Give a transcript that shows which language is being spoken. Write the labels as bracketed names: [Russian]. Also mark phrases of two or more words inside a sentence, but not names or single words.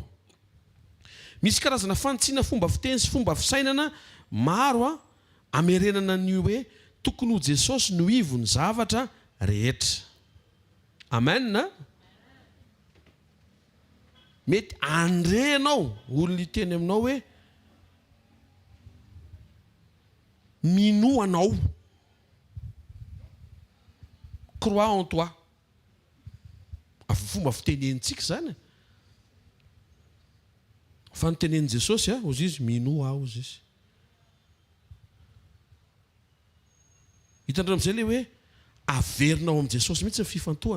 [Malagasy] Misy karazana fantsiana fomba fiteny sy fomba fisainana maro amerenana ny hoe tokony ho Jesosy no ivo ny zavatra rehetra. Amen na? Mety andrenao olona iteny aminao hoe minoanao. [French] Crois en toi. [Malagasy] Fomba fitenentsika zany. Fa nitenen'i Jesosy ozy izy minoa ozy izy. Hitandreo amin'izay le hoe averinao amin'i Jesosy mihitsy ny fifantohana.